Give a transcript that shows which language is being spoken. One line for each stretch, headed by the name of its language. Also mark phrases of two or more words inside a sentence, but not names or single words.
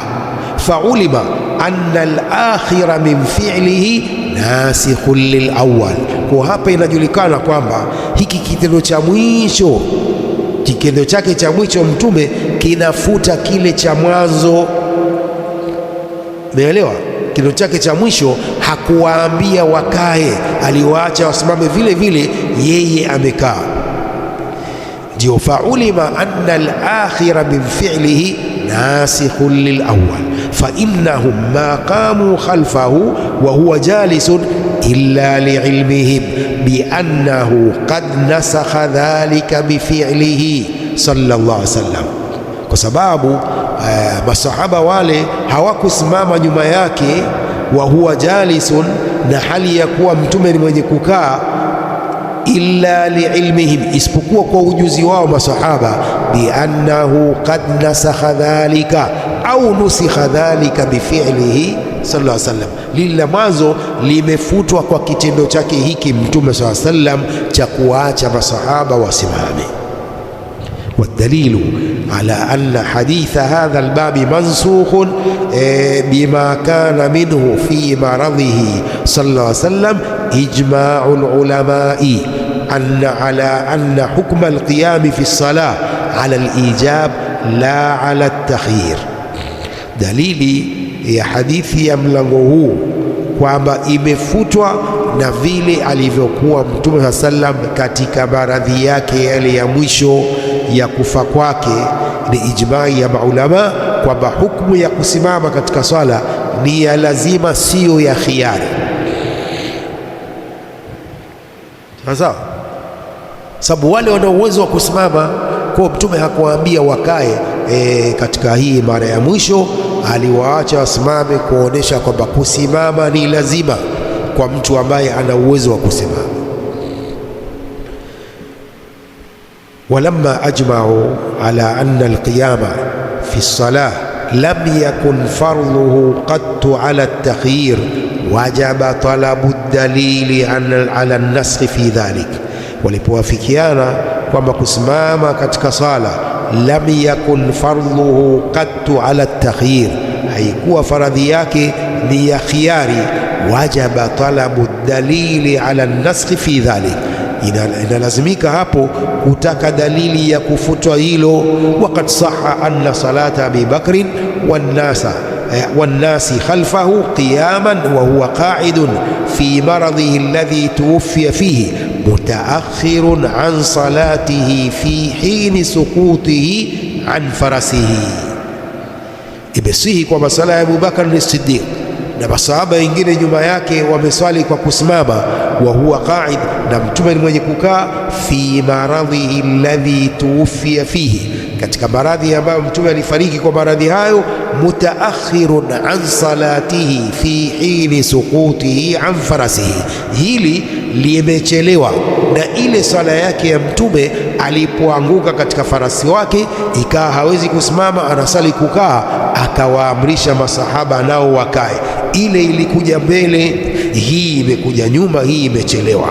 Arabic: فلما أن الآخرة من فعله ناسخ للأول,
Swahili: kwa hapa inajulikana kwamba hiki kitendo cha mwisho, kitendo chake cha mwisho Mtume kinafuta kile cha mwanzo. Umeelewa? Kitendo chake cha mwisho hakuwaambia wakae, aliwaacha wasimame vile vile, yeye amekaa.
Arabic: Ndio فلما أن الآخرة من فعله ناسخ للأول فإنهم ما قاموا خلفه وهو جالس إلا لعلمهم بأنه قد نسخ ذلك بفعله صلى الله عليه وسلم,
Swahili: kwa sababu masahaba wale hawakusimama nyuma yake,
Arabic: وهو جالس,
Swahili: na hali ya kuwa Mtume ni mwenye kukaa,
Arabic: إلا لعلمهم,
Swahili: isipokuwa kwa ujuzi wao masahaba,
Arabic: بأنه قد نسخ ذلك أو نسخ ذلك بفعله صلى الله عليه وسلم,
Swahili: lile mwanzo limefutwa kwa kitendo chake hiki Mtume
Arabic: صلى الله عليه وسلم
Swahili: cha kuacha masahaba wasimame.
Arabic: والدليل على أن حديث هذا الباب منسوخ بما كان منه في مرضه صلى الله عليه وسلم إجماع العلماء على أن حكم القيام في الصلاة على الإيجاب لا على التخيير.
Swahili: دليل ya hadithi ya mlango huu kwamba imefutwa na vile alivyokuwa Mtume saa sallam katika maradhi yake yale ya mwisho ya kufa kwake. Ni ijmai ya maulama kwamba hukumu ya kusimama katika swala ni ya lazima, siyo ya khiari. Sasa sababu wale wana uwezo wa kusimama, kwa Mtume hakuwaambia wakae katika hii mara ya mwisho, aliwaacha wasimame kuonesha kwamba kusimama ni lazima kwa mtu ambaye ana uwezo wa kusimama.
Arabic: ولما أجمعوا على أن القيام في الصلاة لم يكن فرضه قط على التخيير وجب طلب الدليل على النسخ في ذلك,
Swahili: walipowafikiana kwamba kusimama katika sala
Arabic: لم يكن فرضه قط على التخيير,
Swahili: haikuwa faradhi yake ni ya khiyari,
Arabic: وجب طلب دليل على نسخ في ذلك,
Swahili: inalazimika hapo kutaka dalili ya kufutwa hilo.
Arabic: وقد صح أن صلاة أبي بكر والناس خلفه قياما وهو قاعد في مرضه الذي توفي فيه متأخر عن صلاته في حين سقوطه عن فرسه.
Swahili: Imesihi kwamba sala ya Abu Bakar as-Siddiq na masahaba wengine nyuma yake wameswali kwa kusimama, wa
Arabic: هو قاعد,
Swahili: na Mtume ni mwenye kukaa,
Arabic: في مرضه الذي توفي فيه,
Swahili: katika maradhi ambayo Mtume alifariki kwa maradhi hayo,
Arabic: متأخر عن صلاته في حين سقوطه عن فرسه,
Swahili: hili limechelewa na ile sala yake ya Mtume alipoanguka katika farasi wake, ikawa hawezi kusimama, anasali kukaa, akawaamrisha masahaba nao wakae. Ile ilikuja mbele, hii imekuja nyuma, hii imechelewa.